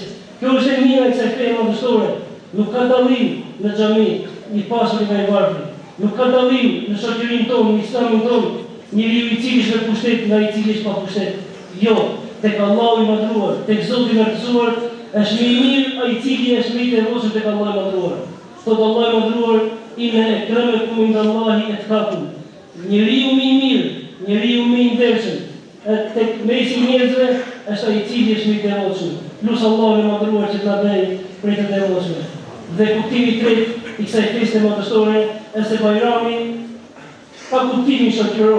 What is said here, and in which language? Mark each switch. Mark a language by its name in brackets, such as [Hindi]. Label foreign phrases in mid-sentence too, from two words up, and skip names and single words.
[Albanian] Kjo është e mira e kësaj feje madhështore. Nuk ka dallim në xhami i pasur nga i varfër. Nuk ka dallim në shoqërinë tonë, në islamin tonë, njeriu i cili është me pushtet nga i cili është pa pushtet. Jo, tek Allahu i madhruar, tek Zoti i lartësuar, është më i mirë ai i cili është më i devotshëm tek Allahu i madhruar. Thot Allahu i madhruar, [Arabic] إن أكرمكم عند الله أتقاكم. [Albanian] Njeriu më i mirë, njeriu më i ndershëm, tek mesi njerëzve është ai i cili është më i devotshëm. Lusë Allahu i madhruar që të na bëj prej të devotshme. Dhe kuptimi i tretë i kësaj feste madhështore është se Bajrami ka kuptimin shoqëror.